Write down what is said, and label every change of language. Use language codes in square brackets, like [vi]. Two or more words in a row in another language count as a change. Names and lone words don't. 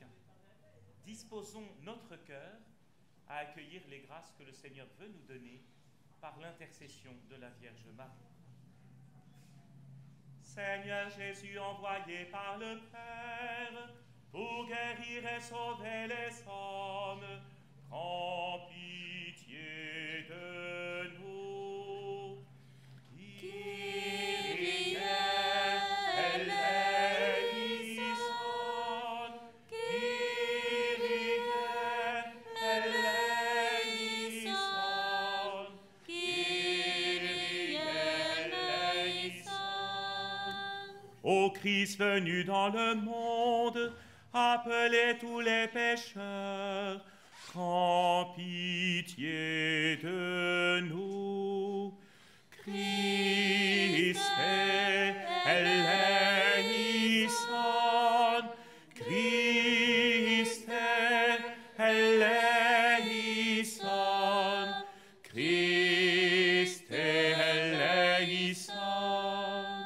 [fr] Disposons notre cœur à accueillir les grâces que le Seigneur veut nous donner par l'intercession de la Vierge Marie. Seigneur Jésus, envoyé par le Père pour guérir et sauver les hommes, prends pitié de nous. [el] Kyrie eleison, Kyrie eleison, Kyrie eleison. [fr] Ô Christ venu dans le monde, appelez tous les pécheurs, prends pitié de nous. [el] Christ eleison, Christ eleison, Christ eleison.